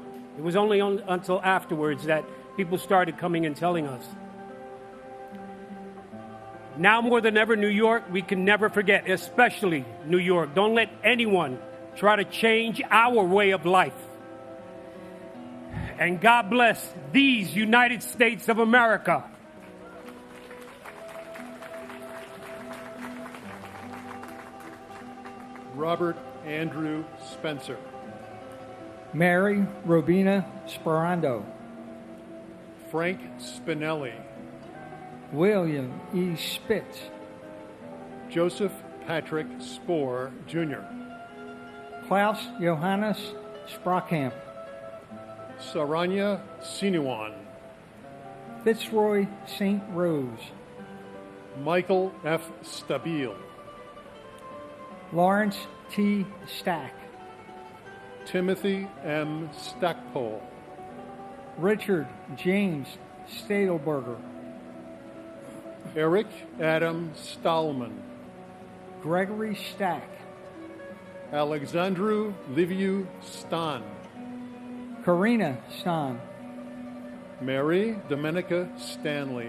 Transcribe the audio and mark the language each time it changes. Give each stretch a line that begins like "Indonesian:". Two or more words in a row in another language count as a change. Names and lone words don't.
English: It was only until afterwards that people started coming and telling us. Now more than ever, New York, we can never forget, especially New York. Don't let anyone try to change our way of life. And God bless these United States of America. Robert Andrew Spencer. Mary Robina Sperando. Frank Spinelli. William E. Spitz. Joseph Patrick Spohr, Jr. Klaus Johannes Sprockamp. Saranya Sinuan. Fitzroy St. Rose. Michael F. Stabile. Lawrence T. Stack. Timothy M. Stackpole. Richard James Stadelberger. Eric Adam Stahlman. Gregory Stack. Alexandru Liviu Stan. Karina Stan. Mary Domenica Stanley.